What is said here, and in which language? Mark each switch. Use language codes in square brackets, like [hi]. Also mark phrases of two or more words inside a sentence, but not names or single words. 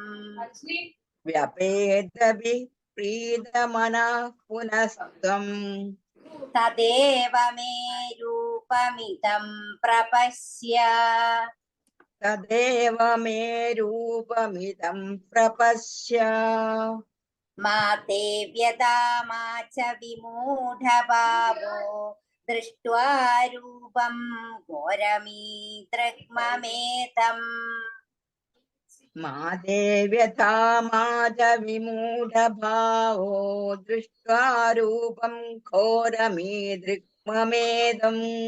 [sa] വ്യപേതഭിപ്രീതമനഃ പുനസ്ത്വം. തദേവ മേ രൂപമിദം പ്രപശ്യ. തദേവ മേ രൂപമിദം പ്രപശ്യ. मा ते व्यथा मा च विमूढभावो दृष्ट्वा रूपं घोरमीदृग्ममेतम् मा ते व्यथा मा च विमूढभावो दृष्ट्वा रूपं घोरमीदृग्ममेदम्